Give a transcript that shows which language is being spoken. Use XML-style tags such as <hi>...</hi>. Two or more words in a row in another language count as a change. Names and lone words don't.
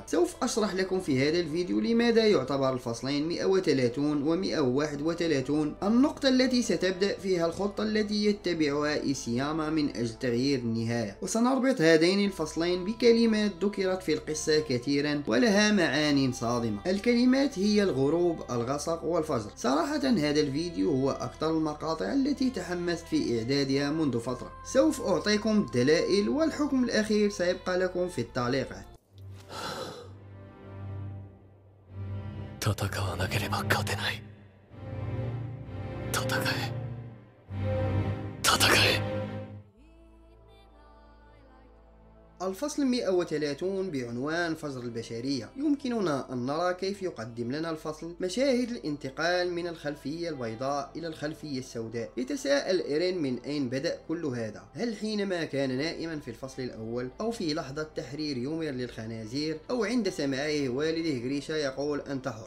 <ar>سوف أشرح لكم في هذا الفيديو لماذا يعتبر الفصلين 130 و 131 النقطة التي ستبدأ فيها الخطة التي يتبعها إيسياما من أجل تغيير النهاية، وسنربط هذين الفصلين بكلمات ذكرت في القصة كثيرا ولها معاني صادمة. الكلمات هي الغروب، الغسق والفجر. صراحة هذا الفيديو هو أكثر المقاطع التي تحمست في إعدادها منذ فترة. سوف أعطيكم الدلائل والحكم الأخير سيبقى لكم في التعليقات.</ar> <ja>戦わなければ勝てない。戦え。戦え。</ja> <ar>الفصل 130 بعنوان فجر البشرية. يمكننا أن نرى كيف يقدم لنا الفصل مشاهد الانتقال من الخلفية البيضاء إلى الخلفية السوداء. يتساءل إيرين من أين بدأ كل هذا؟ هل حينما كان نائما في الفصل الأول، أو في لحظة تحرير يومير للخنازير، أو عند سماعه والده غريشا يقول أنت حر؟</ar>